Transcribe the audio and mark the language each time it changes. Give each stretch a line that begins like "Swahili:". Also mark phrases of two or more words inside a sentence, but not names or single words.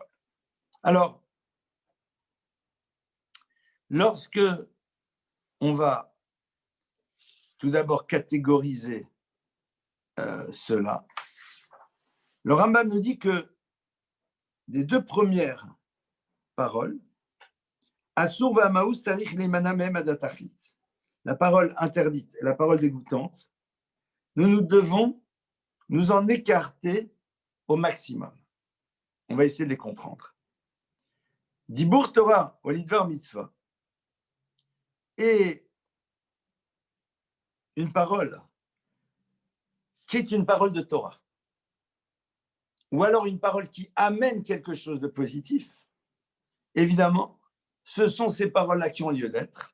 French: Alors, lorsque on va tout d'abord catégoriser cela, le Rambam nous dit que des deux premières paroles,
Hebrew: אסור ומאוס צריך להימנע מהם עד התכלית,
French: la parole interdite et la parole dégoûtante, nous devons nous en écarter au maximum. On va essayer de les comprendre.
Hebrew: דיבור תורה
French: ou
Hebrew: לדבר מצוה
French: est une parole qui est une parole de Torah, ou alors une parole qui amène quelque chose de positif. Évidemment, ce sont ces paroles-là qui ont lieu d'être.